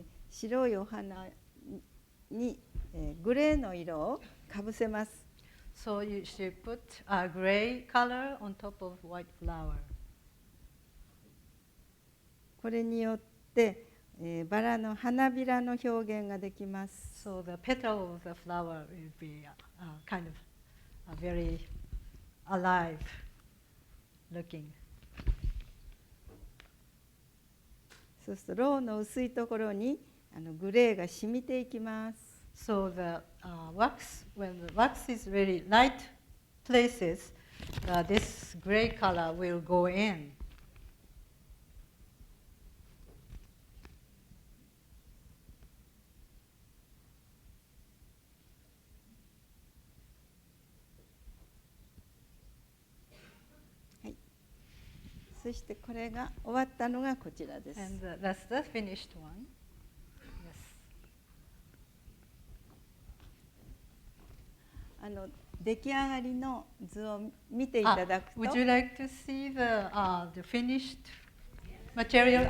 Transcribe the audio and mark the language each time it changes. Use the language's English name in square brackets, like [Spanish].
[Japanese] 白いお花に、グレーの色をかぶせます。 [English] So you should put a gray color on top of white flower. [Japanese] これによって、バラの花びらの表現ができます。 [English] So the petal of the flower will be kind of very alive looking. [Japanese] そうするとろうの薄いところにグレーが染みていきます。 [English] So the wax, when the wax is very light places, this gray color will go in. [Japanese] そしてこれが終わったのがこちらです。 [English] And that's the finished one. Yes. [Japanese] 出来上がりの図を見ていただくと。 [English] Would you like to see the finished material?